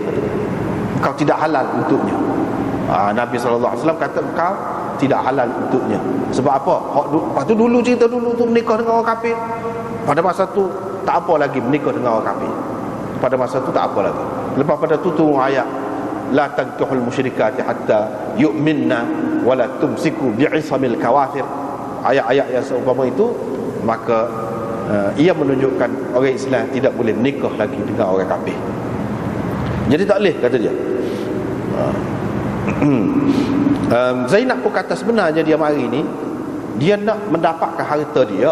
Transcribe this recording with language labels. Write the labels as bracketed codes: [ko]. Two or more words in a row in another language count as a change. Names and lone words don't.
[ms] Kau tidak halal untuknya. Nabi SAW kata kau tidak halal untuknya. Sebab apa? Lepas tu dulu cerita dulu tu menikah dengan orang kafir. Pada masa tu tak apa lagi menikah dengan orang kafir. Pada masa tu tak apa lagi. Lepas pada tu turun ayat [ar] لا تنكحوا المشركات حتى يؤمن ولا تمسكوا بعصم الكوافر. [ms] Ayat-ayat yang seumpama itu, maka ia menunjukkan orang Islam tidak boleh menikah lagi dengan orang kafir. Jadi tak boleh, kata dia. Zainab pun kata sebenarnya dia mari ni dia nak mendapatkan harta dia.